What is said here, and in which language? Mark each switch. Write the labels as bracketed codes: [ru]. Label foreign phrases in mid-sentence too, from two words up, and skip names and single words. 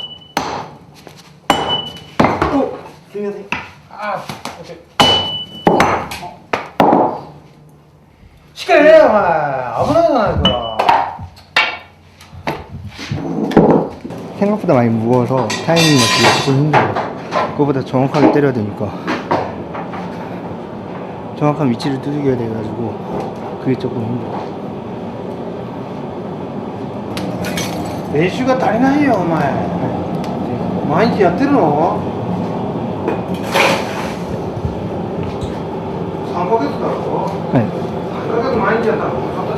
[ko] 생각보다 많이 무거워서 타이밍 맞추기가 조금 힘들어요. 그거보다 정확하게 때려야 되니까 정확한 위치를 두들겨야 돼가지고 그게 조금 힘들어요. [ja] 練習が足りないよお前。毎日やってるの？3ヶ月だろ。ちゃったの